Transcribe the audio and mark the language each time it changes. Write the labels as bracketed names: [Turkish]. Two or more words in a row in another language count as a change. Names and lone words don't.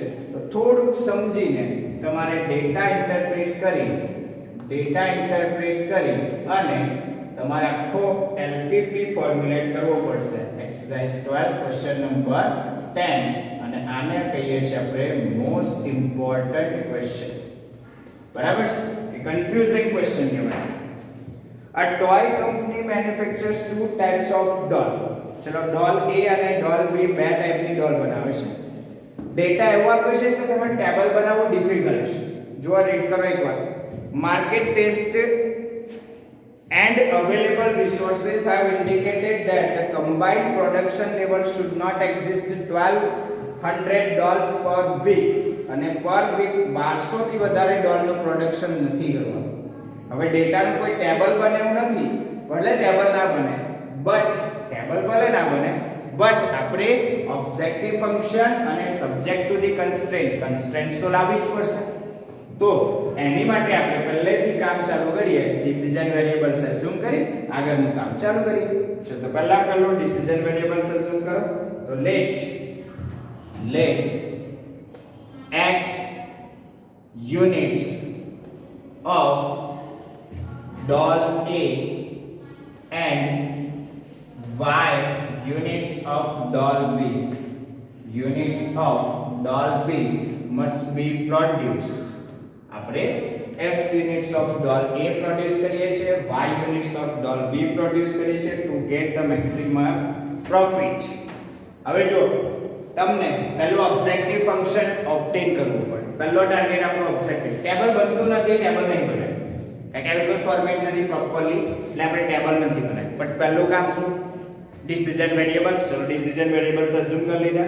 [Gujarati] તો થોડુંક સમજીને તમારે [English] data interpret [Gujarati] કરી અને તમારે આખો [English] LPP formulate [Gujarati] કરવો પડશે. [English] exercise 12 question number 10, [Gujarati] અને આને કહીએ છીએ આપણે [English] most important question. [Gujarati] બરાબર છે, [English] confusing question [Gujarati] કહેવાય. [English] A toy company manufactures two types of doll. [Gujarati] ચલો, ડોલ A અને ડોલ B બે ટાઈપની ડોલ બનાવે છે. ડેટા એવો આપ્યો છે કે તમારે ટેબલ બનાવવું ડિફિકલ્ટ છે. જો રીડ કરો એકવાર. [English] Market test and available resources have indicated that the combined production level should not exceed 1200 dolls per week, [Gujarati] અને [English] per week 1200 [Gujarati] થી વધારે ડોલનું પ્રોડક્શન નથી કરવાનું. હવે ડેટાનું કોઈ ટેબલ બને એવું નથી, ભલે ટેબલ ના બને, બટ આપણે [English] objective function [Gujarati] અને [English] subject to the constraints [Gujarati] તો લાવવી જ પડશે. તો એની માટે આપણે પહેલેથી કામ ચાલુ કરીએ, [English] decision variables assume [Gujarati] કરી આગળનું કામ ચાલુ કરીએ. તો પહેલો [English] decision variables assume [Gujarati] કરો. [English] તો લેટ x units of doll A and y units of doll B must be produced. [Gujarati] આપણે [English] x units of doll A [Gujarati] પ્રોડ્યુસ કરીએ છીએ, [English] y units of doll B [Gujarati] પ્રોડ્યુસ કરીએ છીએ [English] to get the maximum profit. [Gujarati] હવે જો તમને પહેલું [English] objective function obtain [Gujarati] કરવું પડે. પહેલો ટાર્ગેટ આપણો ઓબ્જેક્ટિવ. ટેબલ બનતું નથી, ટેબલ નહીં બને, કારણ કે કોઈ ફોર્મેટ નથી પ્રોપરલી, એટલે આપણે ટેબલ નથી બનાવી. બટ પહેલું કામ શું? [English] decision variables. [Gujarati] ચલો, [English] decision variables assume [Gujarati] કરી લીધા.